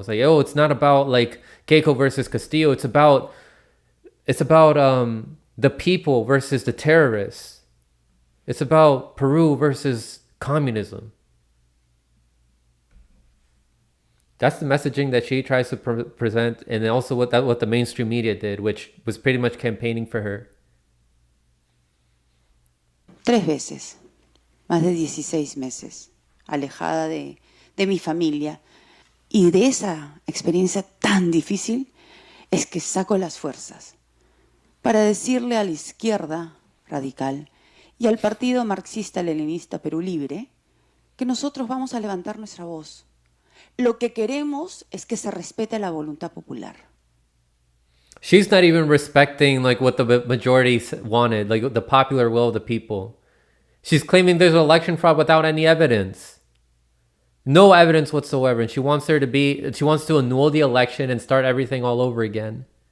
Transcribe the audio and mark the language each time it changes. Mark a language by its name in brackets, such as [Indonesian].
[English] It's like, oh, it's not about like Keiko versus Castillo. It's about the people versus the terrorists. It's about Peru versus communism. That's the messaging that she tries to present, and also what the mainstream media did, which was pretty much campaigning for her. [Spanish] 3 veces, más de 16 meses, alejada de mi familia. Y de esa experiencia tan difícil es que saco las fuerzas para decirle a la izquierda radical y al Partido Marxista-Leninista Perú Libre que nosotros vamos a levantar nuestra voz. Lo que queremos es que se respete la voluntad popular. [English] She's not even respecting like what the majority wanted, like the popular will of the people. She's claiming there's election fraud without any evidence. No evidence whatsoever. And she wants to annul the election and start everything all over again.